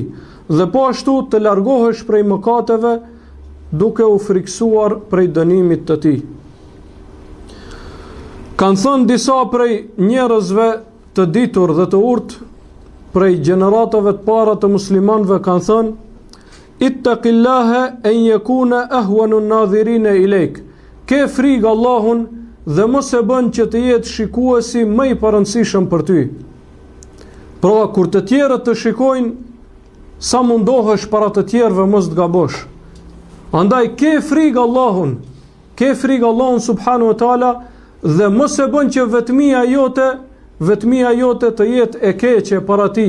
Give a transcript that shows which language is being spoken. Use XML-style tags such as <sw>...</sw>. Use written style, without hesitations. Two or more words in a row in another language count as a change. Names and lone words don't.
<sq>Dhe po ashtu të largohesh prej mëkateve duke u friksuar prej dënimit të tij. Kanë thënë disa prej njerëzve të ditur dhe të urtë prej gjeneratave të para të muslimanëve, kanë thënë:</sq> <ar>اتق الله أن يكون أهون الناظرين إليك.</ar> <sq>Ke frikë Allahun dhe mos e bën që të jetë shikuesi më i parëndësishëm për ty. Pra kur të tjerët të shikojnë, sa mundohesh para të tjerëve mos të gabosh. Andaj ke frikë Allahun, ke frikë Allahun</sq> <ar>سبحانه وتعالى</ar> <sq>dhe mos e bën që vetmia jote të jetë e keqe para tij.</sq>